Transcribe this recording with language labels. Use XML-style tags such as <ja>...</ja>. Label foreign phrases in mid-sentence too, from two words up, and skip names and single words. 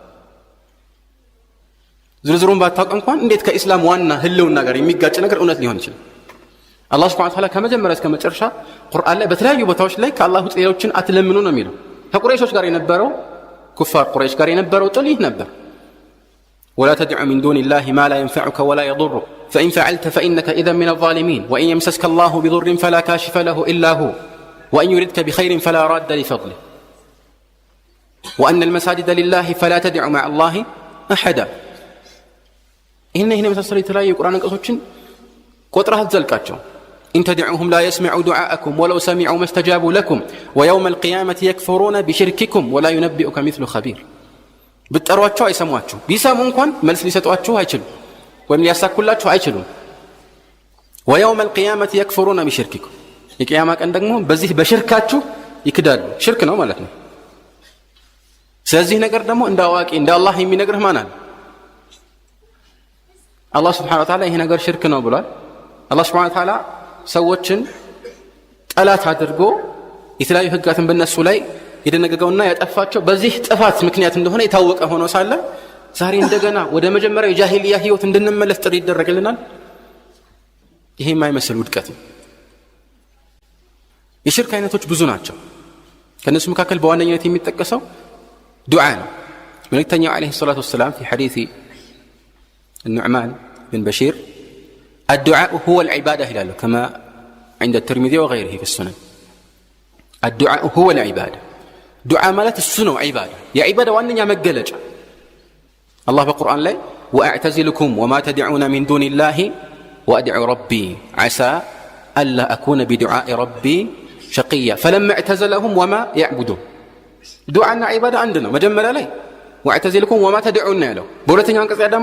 <am>ዝርዝሩን ባታውቅ እንኳን እንዴት ከኢስላም ዋና ህልውና ጋር የሚጋጭ ነገር እውነት ሊሆን ይችላል? አላህ</am> <ar>سبحانه وتعالى</ar> <am>ከመጀመሪያ እስከ መጨረሻ ቁርአን ላይ በተለያዩ ቦታዎች ላይ ከአላህ ውጭ ሌሎችን አትለምኑ ነው የሚለው። ከቁረይሾች ጋር የነበረው ኩፋር ቁረይሽ ጋር የነበረው ጥል ይህ ነበር።</am> <ar>ولا تدع من دون الله ما لا ينفعك ولا يضرك فإن فعلت فإنك إذا من الظالمين وإن يمسسك الله بضر فلا كاشف له إلا هو وإن يردك بخير فلا راد لفضله وأن المساجد لله فلا تدع مع الله أحدا.</ar> <am>هنا መሳሰሉ የተለያዩ የቁርአን አንቀጾችን ቆጥረህ አትዘልቃቸው።</am> <ar>إن تدعوهم لا يسمعوا دعاءكم ولو سمعوا ما استجابوا لكم ويوم القيامة يكفرون بشرككم ولا ينبئك مثل خبير.</ar> <am>ብትጠሯቸው አይሰሟችሁ፣ ቢሰሙ እንኳን መልስ ሊሰጧችሁ አይችሉም ወይም ሊያሳኩላችሁ አይችሉም።</am> <ar>ويوم القيامة يكفرون بشرككم</ar> <am>የቂያማ ቀን ደግሞ በዚህ በሽርካችሁ ይክዳሉ። ሽርክ ነው ማለት ነው። ስለዚህ ነገር ደግሞ እንደ አዋቂ እንደ አላህ የሚነግርህ ማን አለ? አላህ</am> <ar>سبحانه وتعالى</ar> <am>ይሄ ነገር ሽርክ ነው ብሏል። አላህ</am> <ar>سبحانه وتعالى</ar> <am>ሰዎችን ጠላት አድርጎ የተለያዩ ህጋትን በእነሱ ላይ የደነገገውና ያጠፋቸው በዚህ ጥፋት ምክንያት እንደሆነ የታወቀ ሆኖ ሳለ ዛሬ እንደገና ወደ መጀመሪያው የጃሂልያ ህይወት እንድንመለስ ጥሪ ይደረግልናል። ይሄ የማይመስል ውድቀት ነው። የሽርክ አይነቶች ብዙ ናቸው። ከነሱ መካከል በዋነኝነት የሚጠቀሰው ዱዓ ነው። መልእክተኛው</am> <ar>عليه الصلاة والسلام في حديث النعمان بن بشير الدعاء هو العبادة</ar> <am>ይላሉ</am> <ar>كما عند الترمذي وغيره في السنن. الدعاء هو العبادة</ar> <am>ዱዓ ማለት እሱ ነው ዒባዳ። የዒባዳ ዋነኛ መገለጫ አላህ በቁርአን ላይ</am> <ar>وأعتزلكم وما تدعون من دون الله وأدعو ربي عسى ألا أكون بدعاء ربي شقيا فلما اعتزلهم وما يعبدون።</ar> <am>ዱዓና ዒባዳ አንድ ነው። መጀመሪያ ላይ</am> <ar>وأعتزلكم وما تدعون</ar> <am>ያለው፣ በሁለተኛው አንቀጽ ደግሞ</am>